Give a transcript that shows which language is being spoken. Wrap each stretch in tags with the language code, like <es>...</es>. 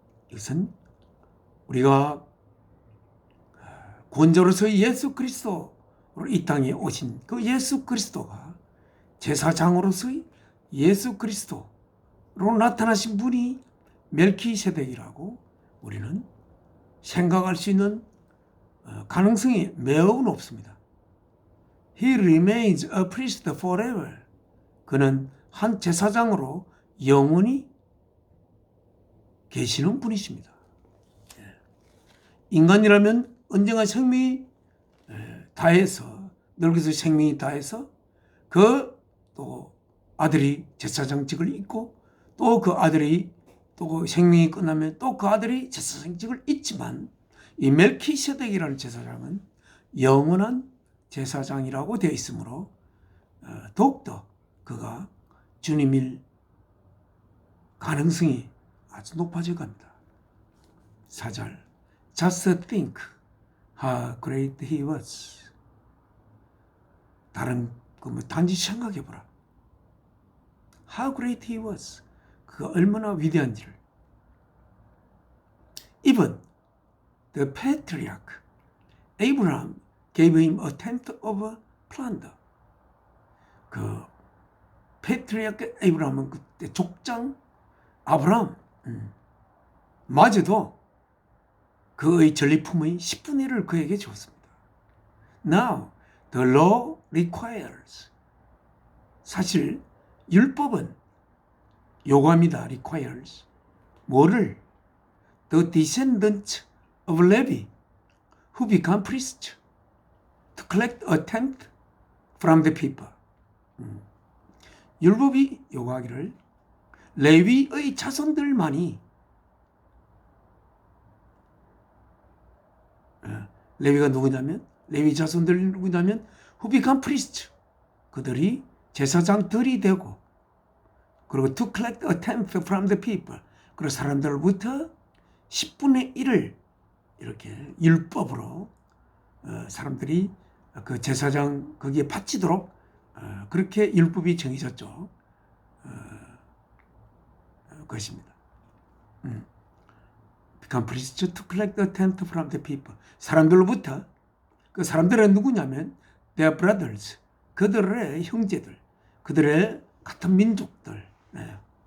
<ko>이것은 우리가 구원자로서 예수 그리스도로 이 땅에 오신 그 예수 그리스도가 제사장으로서의 예수 그리스도로 나타나신 분이 멜키세덱이라고 우리는 생각할 수 있는 가능성이 매우 높습니다.</ko> <en>He remains a priest forever.</en> <ko>그는 한 제사장으로 영원히 계시는 분이십니다. 인간이라면 언젠가 생명이 다해서, 늙어서 생명이 다해서 그 또 아들이 제사장직을 잇고 또 그 아들이 또 그 생명이 끝나면 또 그 아들이 제사장직을 잇지만 이 멜키세덱이라는 제사장은 영원한 제사장이라고 되어 있으므로 더욱더 그가 주님일 가능성이 아주 높아져 갑니다.</ko> <en>4절 Just think how great he was.</en> <ko>다른 단지 생각해보라.</ko> <en>How great he was.</en> <ko>그가 얼마나 위대한지를.</ko> <en>Even the patriarch Abraham gave him a tenth of plunder.</en> <ko>그 패트리아크 에이브라함은 그때 족장 아브라함 마저도 그의 전리품의 10분의 1을 그에게 줬습니다.</ko> <en>Now the law requires.</en> <ko>사실 율법은 요구합니다.</ko> <en>requires.</en> <ko>뭐를?</ko> <en>The descendants of Levi who become priests to collect a tenth from the people.</en> <ko>율법이 요구하기를 레위의 자손들만이, 레위가 누구냐면, 레위 자손들이 누구냐면</ko> <en>who become priests,</en> <ko>그들이 제사장들이 되고, 그리고</ko> <en>to collect a tenth from the people,</en> <ko>그리고 사람들로부터 10분의 1을 이렇게 율법으로 사람들이 그 제사장 거기에 바치도록 그렇게 율법이 정해졌죠. 그것입니다.</ko> <en>Become priests to collect the tenth from the people.</en> <ko>사람들로부터, 그 사람들은 누구냐면</ko> <en>their brothers,</en> <ko>그들의 형제들, 그들의 같은 민족들. 네.</ko>